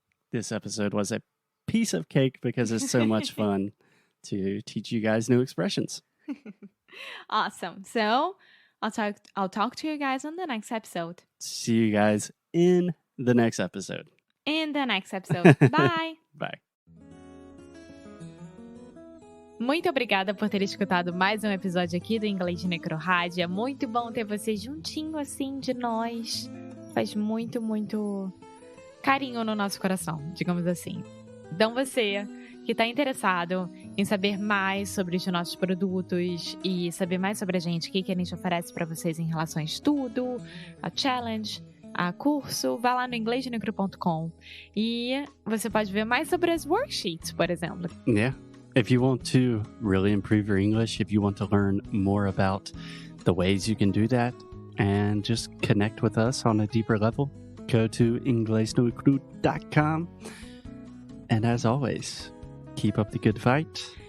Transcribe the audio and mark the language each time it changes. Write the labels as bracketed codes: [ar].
[en] This episode was a piece of cake because it's so much fun to teach you guys new expressions. Awesome. So I'll talk to you guys on the next episode. See you guys in the next episode. Bye. Bye. [pt] Muito obrigada por ter escutado mais um episódio aqui do Inglês de Necrorádio. É muito bom ter você juntinho assim de nós. Faz muito, muito carinho no nosso coração, digamos assim. Então você que está interessado em saber mais sobre os nossos produtos e saber mais sobre a gente, o que a gente oferece para vocês em relação a estudo, a challenge, a curso, vá lá no inglesdenecro.com e você pode ver mais sobre as worksheets, por exemplo. [en] Yeah. If you want to really improve your English, if you want to learn more about the ways you can do that and just connect with us on a deeper level, go to inglesdenecro.com. And as always, keep up the good fight.